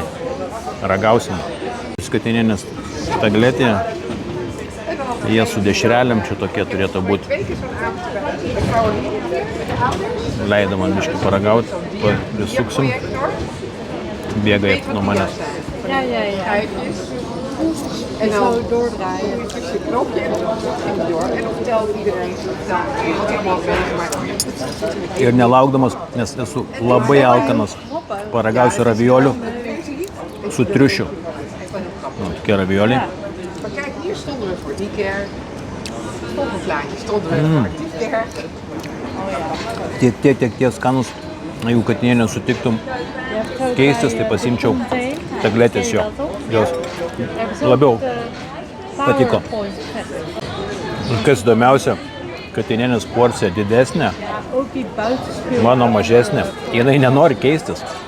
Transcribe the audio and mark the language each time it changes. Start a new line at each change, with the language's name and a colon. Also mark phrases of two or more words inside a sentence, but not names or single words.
Lithuanian: Ragausim. Katinėnės tagletė. Jie su dešrelėm čia tokie turėtų būti. Leido man biškį paragauti, prisuksim. Bėga nuo manęs.
Dutch: Ja. En zo doordraaien. Je knoopje en dan tik je door. En dan vertelt iedereen wat allemaal meegemaakt.
Lithuanian: Ir nelaukdamas, nes esu labai alkanas, paragausiu raviolių su triušiu. Tokie ravioliai.
Dutch: Maar kijk, hier stonden we voor die kerk. Stoffelplaatje stonden we voor die kerk.
Lithuanian: Tiek skanus, jeigu katinėnė sutiktum keistis, tai pasimčiau tagletės jo. Jos labiau patiko. Kas įdomiausia, katinėnės porcija didesnė, mano mažesnė, jinai nenori keistis.